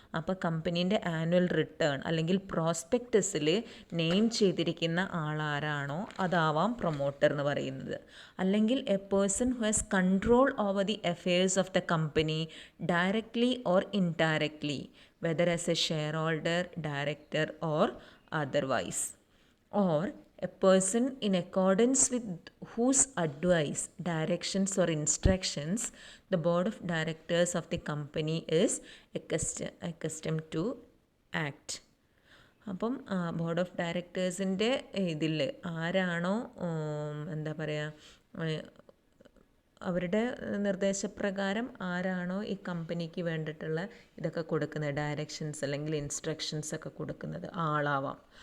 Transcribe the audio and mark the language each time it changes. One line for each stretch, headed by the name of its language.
Malayalam: അപ്പോൾ കമ്പനീൻ്റെ annual return അല്ലെങ്കിൽ പ്രോസ്പെക്ടസിൽ name ചെയ്തിരിക്കുന്ന ആളാരാണോ അതാവാം പ്രൊമോട്ടർ എന്ന് പറയുന്നത്.
English: അല്ലെങ്കിൽ a person who has control over the affairs of the company directly or indirectly, whether as a share holder, director or otherwise. or a person in accordance with whose advice, directions or instructions the board of directors of the company is accustomed to act.
Malayalam: അപ്പം board of ഡയറക്ടേഴ്സിൻ്റെ ഇതിൽ ആരാണോ എന്താ പറയുക അവരുടെ നിർദ്ദേശപ്രകാരം ആരാണോ ഈ കമ്പനിക്ക് വേണ്ടിയിട്ടുള്ള ഇതൊക്കെ കൊടുക്കുന്നത്, ഡയറക്ഷൻസ് അല്ലെങ്കിൽ ഇൻസ്ട്രക്ഷൻസ് ഒക്കെ കൊടുക്കുന്നത് ആളാവാം.